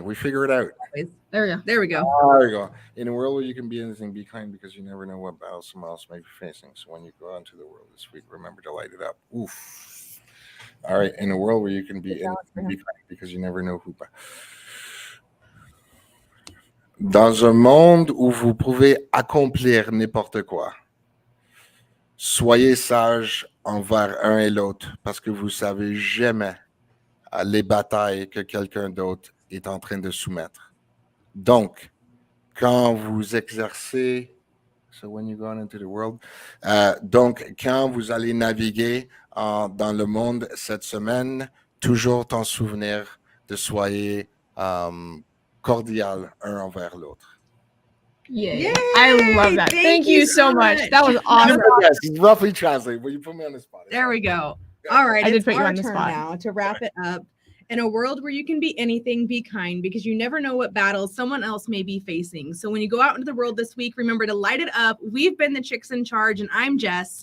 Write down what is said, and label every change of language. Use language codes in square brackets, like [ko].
[en] We figure it out. There we go. There we go. There you go. In a world where you can be anything, be kind because you never know what battle someone else may be facing. So when you go out into the world this week, remember to light it up. Oof. All right. In a world where you can be anything, be kind because you never know who. [fr] Dans un monde où vous pouvez accomplir n'importe quoi, soyez sages envers un et l'autre parce que vous savez jamais les batailles que quelqu'un d'autre est en train de soumettre. Donc, quand vous exercez, [en] so when you go out into the world, [fr] donc quand vous allez naviguer dans le monde cette semaine, toujours t'en souvenir de soyez cordial un envers l'autre. [en] Yay. I love that. Thank you so much. That was awesome. Yes, roughly translate, but you put me on the spot. There we go. All right. I did It's put you our on the turn spot. now to wrap it up. In a world where you can be anything, be kind because you never know what battles someone else may be facing. So when you go out into the world this week, remember to light it up. We've been the Chicks in Charge, and I'm Jess.